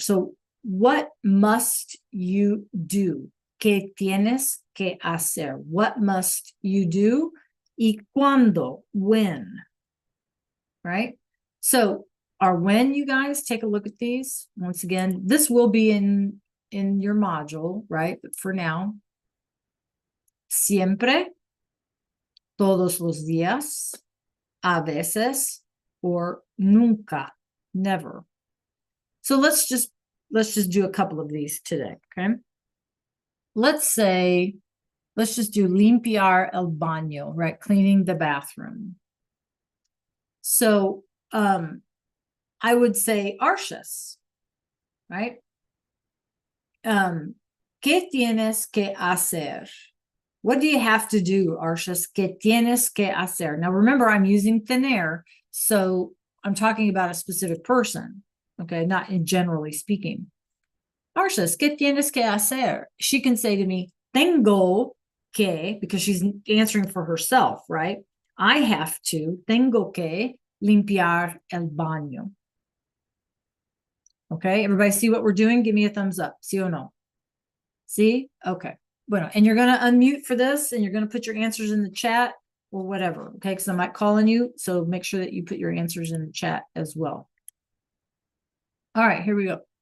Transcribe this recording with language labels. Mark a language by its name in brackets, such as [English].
[English] So, what must you do? [Spanish] ¿Qué tienes que hacer? [English] What must you do? [Spanish] ¿Y cuándo? [English] When? Right? So, our when, you guys, take a look at these. Once again, this will be in your module, right? But for now, [Spanish] siempre, todos los días, a veces, or nunca, never. [English] So let's just do a couple of these today, okay? Let's just do [Spanish] limpiar el baño, [English] right? Cleaning the bathroom. So I would say Arshas, right? [Spanish] ¿Qué tienes que hacer? [English] What do you have to do, Arshas? [Spanish] ¿Qué tienes que hacer? [English] Now remember, I'm using tener, so I'm talking about a specific person, okay? Not in generally speaking. [Spanish] Arshas, ¿qué tienes que hacer? [English] She can say to me, [Spanish] tengo que, [English] because she's answering for herself, right? I have to, [Spanish] tengo que limpiar el baño. [English] Okay, everybody see what we're doing? Give me a thumbs up, [Spanish] sí o no? [English] See? Okay. Bueno, and you're going to unmute for this, and you're going to put your answers in the chat or whatever, okay? Because I might call on you, so make sure that you put your answers in the chat as well. All right, here we go.